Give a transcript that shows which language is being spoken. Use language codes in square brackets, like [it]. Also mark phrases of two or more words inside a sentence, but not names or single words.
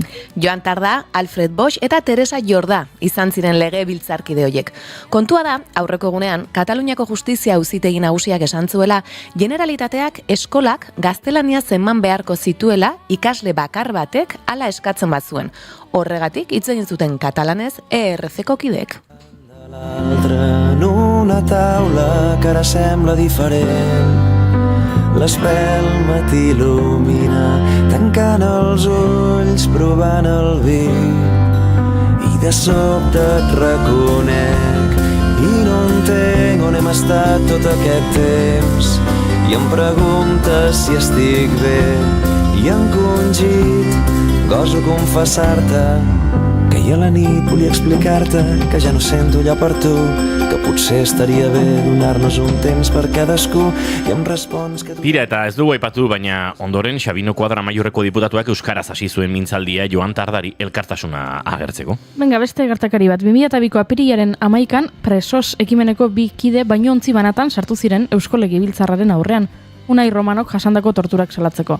[eu] Joan Tarda, Alfred Bosch eta Teresa Jordá izan ziren legebiltzarkide horiek. Kontua da, aurreko egunean, Kataluniako Justizia Auzitegi Nagusiak esan zuela, Generalitateak eskolak gaztelaniaz eman beharko zituela ikasle bakar batek hala eskatzen bazuen. Horregatik hitz egin zuten katalanez ERZ-ko kideek. [ca] L'altre en una taula que ara sembla diferent. L'espelma t'il·lumina, tancant els ulls, provant el vi. I de sobte et reconec i no entenc on hem estat tot aquest temps. I em preguntes si estic bé i encongit goso confessar-te que ahir a la nit volia explicar-te que ja no sento allò per tu, que potser estaria bé donar-nos un temps per cadascú i em respons que... [eu] Tira, eta ez dugu aipatu, baina ondoren Xabino Kuadra Maiorreko diputatuak euskaraz hasi zuen mintzaldia Joan Tardari elkartasuna agertzeko. Benga, beste gertakari bat, 2002ko apirilaren 11an presos ekimeneko 2 kide baino ontzi banatan sartu ziren Eusko Legebiltzarraren aurrean, Unai Romanok jasandako torturak salatzeko.